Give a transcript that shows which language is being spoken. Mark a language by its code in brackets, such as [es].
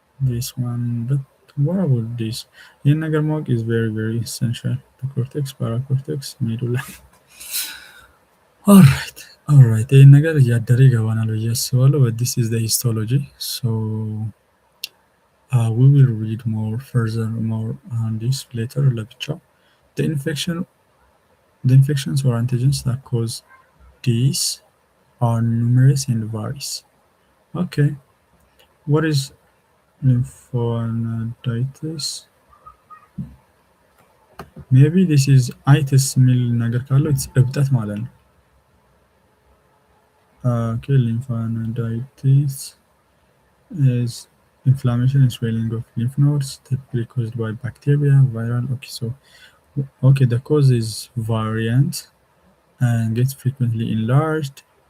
[en] This one, but what about this? [am] ይህን ነገር ማወቅ [en] is very very essential. The cortex, paracortex, medulla. All right. [am] ይህን ነገር እያደረ ይገባናል ብዬ አስባለሁ. [en] But this is the histology. So we will read more further more on this later ለብቻው. The infections or antigens that cause these are numerous and varies. Okay. What is lymphohidrosis? Maybe this is itis [am] የሚል ነገር ካለው [en] it's [am] እብጠት ማለት ነው. [en] Okay, lymphohidrosis is inflammation and swelling of lymph nodes typically caused by bacteria, viral. Okay, the cause is variant and gets frequently enlarged.